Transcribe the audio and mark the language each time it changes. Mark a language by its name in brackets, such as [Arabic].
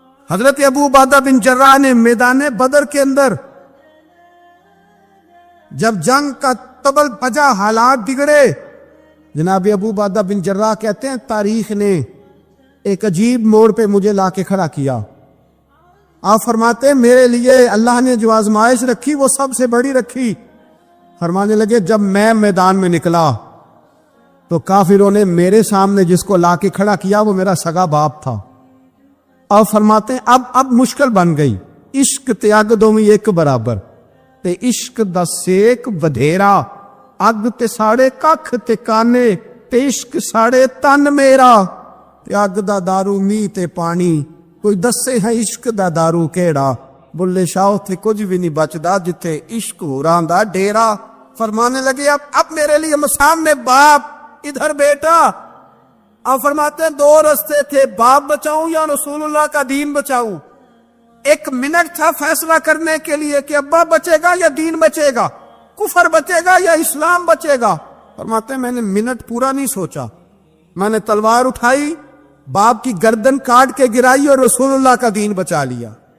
[Urdu] حضرت ابو عبیدہ بن جراح نے میدان بدر کے اندر جب جنگ کا تبل بجا, حالات بگڑے, جناب ابو عبیدہ بن جراح کہتے ہیں تاریخ نے ایک عجیب موڑ پہ مجھے لا کے کھڑا کیا. آپ فرماتے ہیں میرے لیے اللہ نے جو آزمائش رکھی وہ سب سے بڑی رکھی. فرمانے لگے جب میں میدان میں نکلا تو کافروں نے میرے سامنے جس کو لا کے کھڑا کیا وہ میرا سگا باپ تھا. اور فرماتے ہیں اب مشکل بن گئی, [Punjabi] عشق تیاگ دومی ایک برابر, تے عشق دا سیک ودھیرا, اگ تے ساڑے ککھ تے کانے, تے عشق ساڑے تن میرا, تے اگ دا دارو می تے پانی, کوئی دسے ہے عشق دا دارو کیڑا, بلے شاہ تھے کچھ بھی نہیں بچدا جتھے عشق ہوران دا ڈیرا. [Urdu] فرمانے لگے اب میرے لیے سامنے باپ, ادھر بیٹا. آپ فرماتے ہیں 2 رستے تھے, باپ بچاؤں یا رسول اللہ کا دین بچاؤں. 1 منٹ تھا فیصلہ کرنے کے لیے کہ ابا بچے گا یا دین بچے گا, کفر بچے گا یا اسلام بچے گا. فرماتے ہیں میں نے منٹ پورا نہیں سوچا, میں نے تلوار اٹھائی, باپ کی گردن کاٹ کے گرائی اور رسول اللہ کا دین بچا لیا.